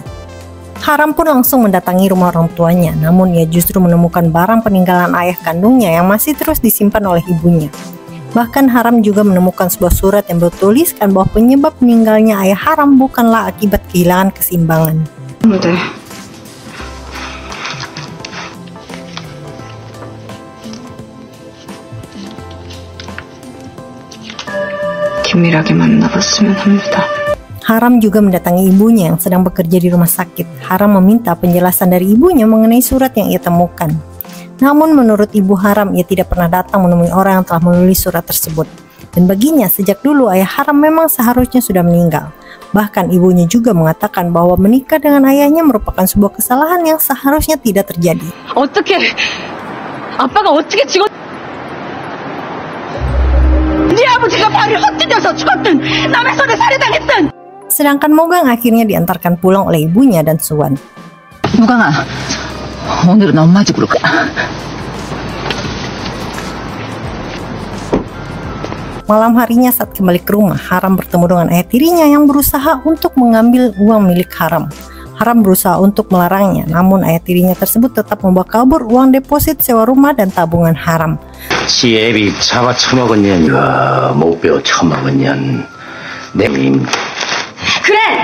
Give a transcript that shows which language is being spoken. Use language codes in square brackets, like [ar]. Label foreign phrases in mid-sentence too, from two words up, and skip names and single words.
[id] Haram pun langsung mendatangi rumah orang tuanya, namun ia justru menemukan barang peninggalan ayah kandungnya yang masih terus disimpan oleh ibunya. Bahkan Haram juga menemukan sebuah surat yang bertuliskan bahwa penyebab meninggalnya ayah Haram bukanlah akibat kehilangan keseimbangan. [ko] 긴밀하게 만나봤으면 합니다. [id] Haram juga mendatangi ibunya yang sedang bekerja di rumah sakit. Haram meminta penjelasan dari ibunya mengenai surat yang ia temukan. Namun menurut ibu Haram, ia tidak pernah datang menemui orang yang telah menulis surat tersebut. Dan baginya sejak dulu ayah Haram memang seharusnya sudah meninggal. Bahkan ibunya juga mengatakan bahwa menikah dengan ayahnya merupakan sebuah kesalahan yang seharusnya tidak terjadi. [ko] 어떻게 아빠가 어떻게 죽었? 네 아버지가 발이 헛디뎌서 죽었든 남의 손에 살해당했든. [id] Sedangkan Mugang akhirnya diantarkan pulang oleh ibunya dan Suwan. [ko] 무강아, 오늘은 엄마 집으로 가. [id] Malam harinya saat kembali ke rumah, Haram bertemu dengan ayah tirinya yang berusaha untuk mengambil uang milik Haram. Haram berusaha untuk melarangnya, namun ayah tirinya tersebut tetap membawa kabur uang deposit sewa rumah dan tabungan Haram. [ko] 지 애비 잡아 처먹은 년이가 못 배워 처먹은 년 내님 그래.